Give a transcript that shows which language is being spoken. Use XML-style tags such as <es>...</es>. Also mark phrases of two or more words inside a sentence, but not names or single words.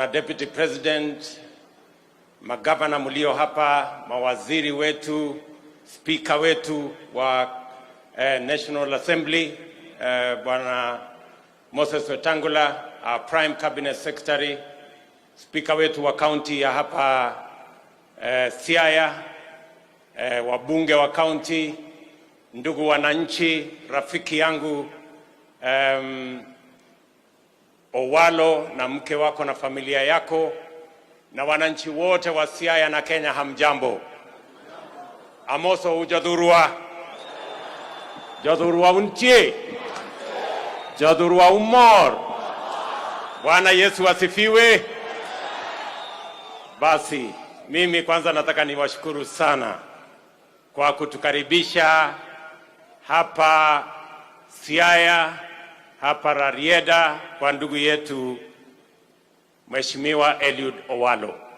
<en>Deputy President,</en> <sw>magavana mlio hapa, mawaziri wetu, speaker wetu wa National Assembly, Bwana Moses Wetangula,</sw> <en>our Prime Cabinet Secretary,</en> <sw>speaker wetu wa county ya hapa Siaya, wabunge wa county, ndugu wananchi, rafiki yangu Owalo na mke wako na familia yako, na wananchi wote wa Siaya na Kenya, hamjambo.</sw> <luo>Amoso ujadhurua. Jadhurua untie. Jadhurua umor.</luo> <sw>Bwana Yesu asifiwe. Basi mimi kwanza nataka niwashukuru sana kwa kutukaribisha hapa Siaya, hapa Rarieda kwa ndugu yetu Mheshimiwa Eliud Owalo.</sw>